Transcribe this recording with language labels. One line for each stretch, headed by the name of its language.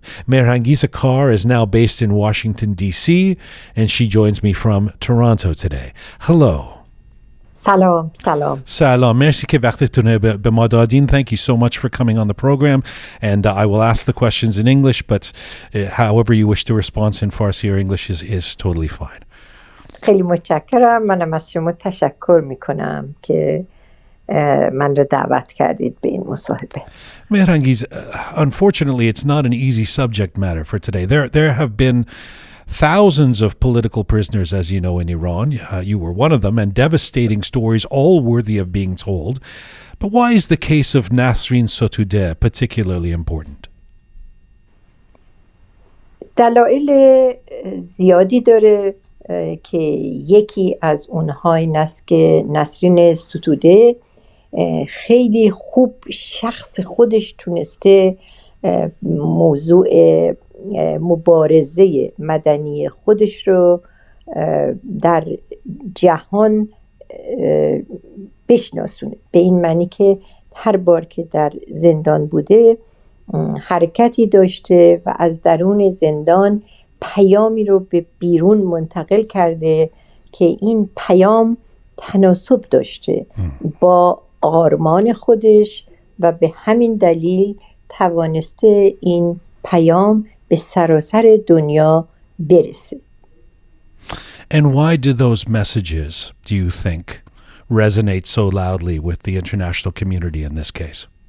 English: Mehrangiz Kar is now based in Washington, D.C., and she joins me from Toronto today. Hello.
Persian: Salam. Salam. Merci que vaqtitun be ma dadin.
English: Thank you so much for coming on the program. And I will ask the questions in English, but however you wish to respond in Farsi or English is totally fine.
Persian: خیلی متشکرم. منم از شما تشکر میکنم که من رو دعوت کردید به این مصاحبه.
English: Mehrangiz, unfortunately, it's not an easy subject matter for today. There have been thousands of political prisoners, as you know, in Iran. You were one of them, and devastating stories, all worthy of being told. But why is the case of Nasrin Sotoudeh particularly important?
Persian: دلایل زیادی داره که یکی از اونها این است که نسرین ستوده خیلی خوب شخص خودش تونسته موضوع مبارزه مدنی خودش رو در جهان بشناسونه، به این معنی که هر بار که در زندان بوده حرکتی داشته و از درون زندان پیامی رو به بیرون منتقل کرده که این پیام تناسب داشته با آرمان خودش و به همین دلیل توانسته این پیام به سراسر دنیا برسه.
English: And why do those messages, do you think, resonate so loudly with the international community in this case?